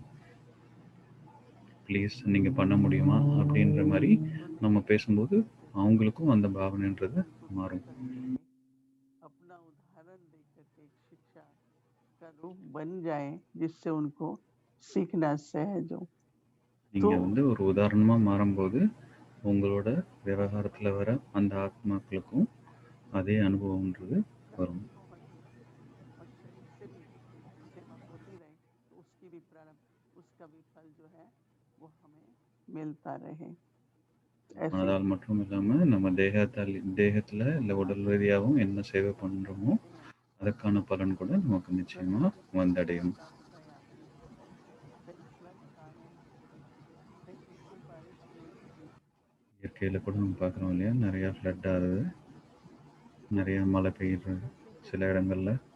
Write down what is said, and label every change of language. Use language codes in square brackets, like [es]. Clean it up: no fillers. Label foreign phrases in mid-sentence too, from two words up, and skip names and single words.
[ta] ப்ளீஸ் நீங்கள் பண்ண முடியுமா அப்படின்ற மாதிரி நம்ம பேசும்போது அவங்களுக்கும் அந்த பாவனைன்றது மாறும். [hi] अपना उदाहरण देकर के शिक्षा का रूप बन जाए जिससे उनको सीखना सहज हो. [ta] நீங்க வந்து ஒரு உதாரணமா மாறும்போது உங்களோட விவகாரத்தில் வர அந்த ஆத்மாக்களுக்கும் அதே அனுபவம்ன்றது வரும். [hi] और शरीर से भी सेवा होती रहे तो उसकी भी प्रारंभ उसका भी फल जो है वो हमें मिलता रहे. [ta] மனதால் மட்டும் இல்லாமல் நம்ம தேகத்தில் இல்லை உடல் ரீதியாகவும் என்ன சேவை பண்ணுறோமோ அதற்கான பலன் கூட நமக்கு நிச்சயமாக வந்தடையும். இயற்கையில் கூட நம்ம பார்க்குறோம் இல்லையா, நிறையா ஃப்ளட் ஆகுது, நிறையா மழை பெய்யுறது சில இடங்களில்.